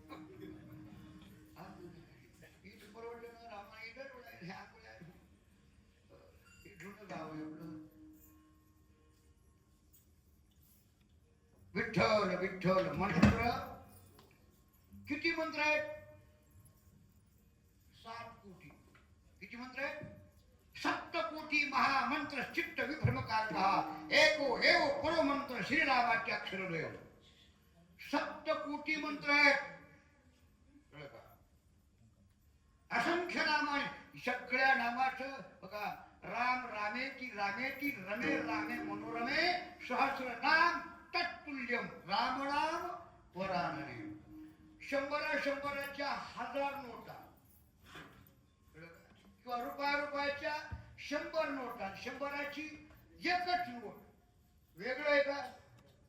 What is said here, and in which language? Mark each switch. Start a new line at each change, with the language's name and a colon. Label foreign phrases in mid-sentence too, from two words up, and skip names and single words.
Marathi: इथं परवडलं ना रामा इथं इथून गाव एवढं विठ्ठल विठ्ठल मंत्र किती मंत्र आहेत 7 कोटी किती मंत्र आहेत 7 कोटी
Sanskrit: महामंत्र चित्त विभ्रमकारका एको एव परो मंत्र
Marathi: श्रीरामाचे अक्षरद्वय 7 कोटी मंत्र आहेत असंख्य नामाने सगळ्या नामाचं बघा
Sanskrit: राम रामेती रामेती रमे रामे मनोरमे सहस्र नाम तत्तुल्यम राम राम वरानने
Marathi: 100-100च्या 1000 नोटा किंवा रुपयाच्या 100 नोटा 100ची एकच नोट वेगळं आहे का